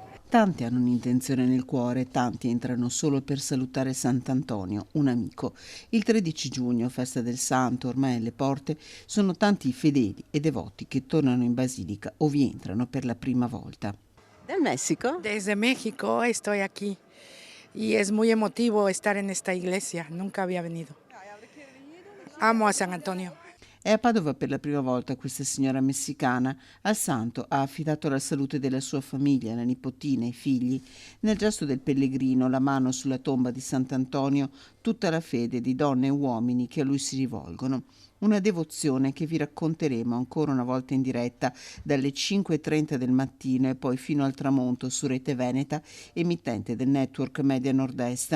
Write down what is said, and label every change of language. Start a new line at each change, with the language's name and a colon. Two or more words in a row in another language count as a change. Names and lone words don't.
Italian: Tanti hanno un'intenzione nel cuore, tanti entrano solo per salutare Sant'Antonio, un amico. Il 13 giugno, festa del Santo, ormai alle porte, sono tanti i fedeli e devoti che tornano in basilica o vi entrano per la prima volta. Del Messico?
Spanish: Desde México estoy aquí y es muy emotivo estar en esta iglesia. Nunca había venido. Amo a San Antonio.
Italian: È a Padova per la prima volta questa signora messicana. Al santo ha affidato la salute della sua famiglia, la nipotina, i figli. Nel gesto del pellegrino, la mano sulla tomba di Sant'Antonio, tutta la fede di donne e uomini che a lui si rivolgono. Una devozione che vi racconteremo ancora una volta in diretta dalle 5:30 del mattino e poi fino al tramonto su Rete Veneta, emittente del network Media Nord-Est.